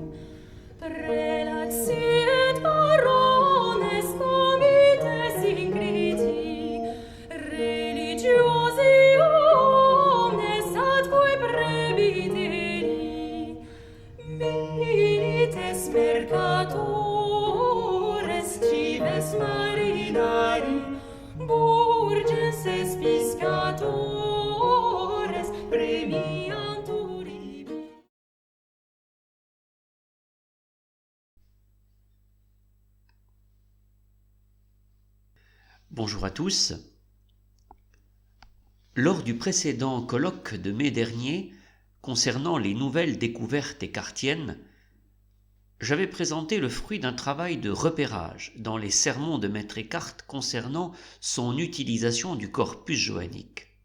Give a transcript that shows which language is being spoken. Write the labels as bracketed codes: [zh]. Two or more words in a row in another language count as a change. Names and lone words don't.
[la] Prelats et barones comites ingriti, religiosi omnes atque prebiteri, milites mercatores, cives marinari, burgenses piscatores, premiantur ibi. [fr] Bonjour à tous. Lors du précédent colloque de mai dernier, concernant les nouvelles découvertes écartiennes, j'avais présenté le fruit d'un travail de repérage dans les sermons de Maître Eckhart concernant son utilisation du corpus johannique.